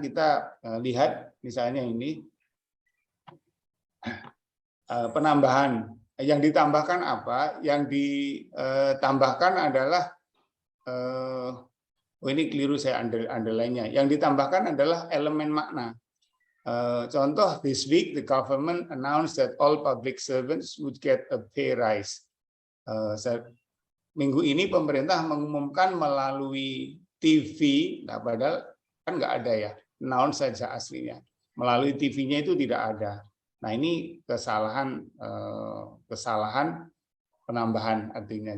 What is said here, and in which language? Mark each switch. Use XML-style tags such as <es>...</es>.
<id>Kita lihat misalnya ini penambahan. Yang ditambahkan apa? Yang ditambahkan adalah ini keliru saya underline-nya. Yang ditambahkan adalah elemen makna.</id> <en>Contoh, this week the government announced that all public servants would get a pay rise.</en> <id>Minggu ini pemerintah mengumumkan melalui TV, nah padahal kan nggak ada ya, announce saja aslinya. Melalui TV-nya itu tidak ada. Nah ini kesalahan penambahan artinya.</id>